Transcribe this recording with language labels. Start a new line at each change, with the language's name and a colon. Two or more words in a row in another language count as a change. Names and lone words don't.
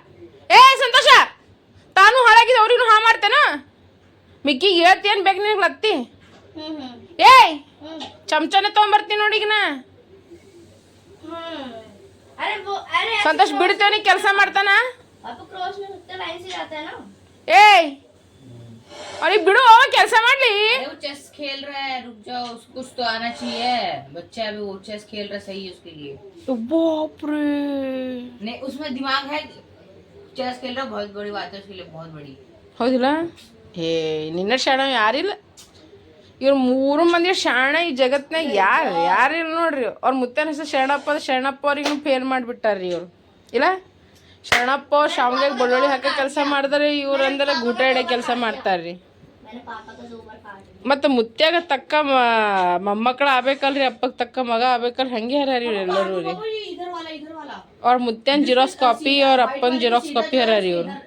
Kannada: ತಾನು ಹಾಳಾಗಿದ ಅವ್ರಿಗೂ ಹಾ ಮಾಡ್ತೇನ ಮಿಕ್ಕಿಗೆ ಹೇಳ್ತೇನ್ ಬೇಕು ನಿನಗೆ ಲತ್ತಿ ಚಮಚನೆ ತಗೊಂಬರ್ತೀನಿ ನೋಡಿ ಈಗ ನಾ ಸಂತೋಷ್ ಬಿಡ್ತೇವನಿ ಕೆಲಸ ಮಾಡ್ತಾನ ಅವ್ರಿಗೆ ಬಿಡು ಕೆಲಸ ಮಾಡ್ಲಿ
Hindi: वो चेस खेल रहा है रुक जाओ उसको कुछ तो आना चाहिए बच्चा अभी वो चेस खेल रहा सही है उसके लिए बाप रे नहीं उसमें दिमाग है चेस खेल रहा बहुत बड़ी बात है उसके लिए बहुत बड़ी
Kannada: ಹೌದಿಲ್ಲ ನಿನ್ನ ಶಾಣ ಯಾರಿಲ್ಲ ಇವ್ರು 3 ಮಂದಿ ಶಾಣ ಈ ಜಗತ್ನಾಗ ಯಾರಿಲ್ಲ ನೋಡ್ರಿ ಅವ್ರ ಮುತ್ತನ ಹೆಸರು ಶರಣಪ್ಪ ಅವ್ರಿಗೂ ಫೇಲ್ ಮಾಡಿಬಿಟ್ಟಾರ್ರಿ ಇವ್ರು ಇಲ್ಲ ಶರಣಪ್ಪ ಶಾವ್ಗೆ ಬೆಳ್ಳುಳ್ಳಿ ಹಾಕೋ ಕೆಲಸ ಮಾಡಿದ್ರೆ ಇವ್ರು ಅಂದ್ರೆ ಗೂಟ ಇಡೋ ಕೆಲಸ ಮಾಡ್ತಾರ್ರಿ ಮತ್ತು ಮುತ್ಯಾಗ ತಕ್ಕ ಮೊಮ್ಮಕ್ಕಳು ಆಗ್ಬೇಕಲ್ರಿ ಅಪ್ಪಗೆ ತಕ್ಕ ಮಗ ಆಗ್ಬೇಕಲ್ರಿ ಹಂಗೆ ಹರಾರಿ ಇವ್ರು ಎಲ್ಲರೂ ರೀ ಅವ್ರ ಮುತ್ಯನ್
English: Xerox copy
Kannada: ಅವ್ರ ಅಪ್ಪನ
English: Xerox copy
Kannada: ಹರಾರಿ ಇವ್ರು